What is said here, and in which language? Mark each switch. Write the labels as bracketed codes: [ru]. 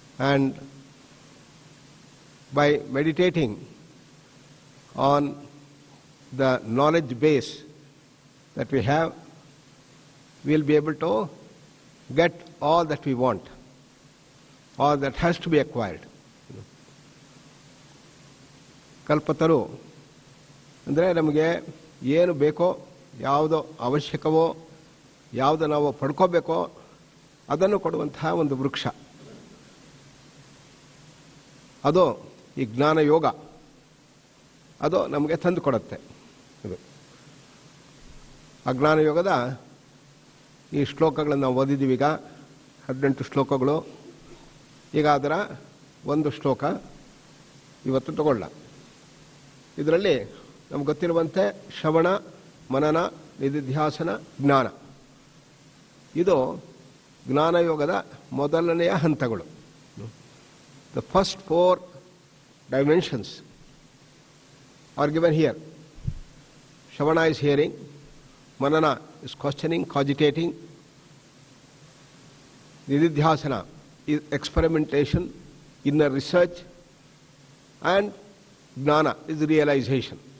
[en] And by meditating on the knowledge base that we have, we'll be able to get all that we want, all that has to be acquired. [kn] ಕಲ್ಪತರು ಅಂದರೆ ನಮಗೆ ಏನು ಬೇಕೋ, ಯಾವುದೋ ಅವಶ್ಯಕವೋ, ಯಾವುದು ನಾವು ಪಡ್ಕೋಬೇಕೋ ಅದನ್ನು ಕೊಡುವಂತಹ ಒಂದು ವೃಕ್ಷ. ಅದು ಈ ಜ್ಞಾನ ಯೋಗ, ಅದು ನಮಗೆ ತಂದು ಕೊಡುತ್ತೆ. ಇದು ಅಜ್ಞಾನ ಯೋಗದ ಈ ಶ್ಲೋಕಗಳನ್ನು ನಾವು ಓದಿದ್ದೀವಿ. ಈಗ 18 ಶ್ಲೋಕಗಳು. ಈಗ ಅದರ ಒಂದು ಶ್ಲೋಕ ಇವತ್ತು ತಗೊಳ್ಳ. ಇದರಲ್ಲಿ ನಮ್ಗೆ ಗೊತ್ತಿರುವಂತೆ ಶ್ರವಣ, ಮನನ, ನಿಧಿಧ್ಯಾಸನ, ಜ್ಞಾನ, ಇದು ಜ್ಞಾನಯೋಗದ ಮೊದಲನೆಯ ಹಂತಗಳು. [en] The first 4 dimensions are given here. Shravana is hearing, Manana is questioning, cogitating, Nididhyasana is experimentation, inner research, and Jnana is realization.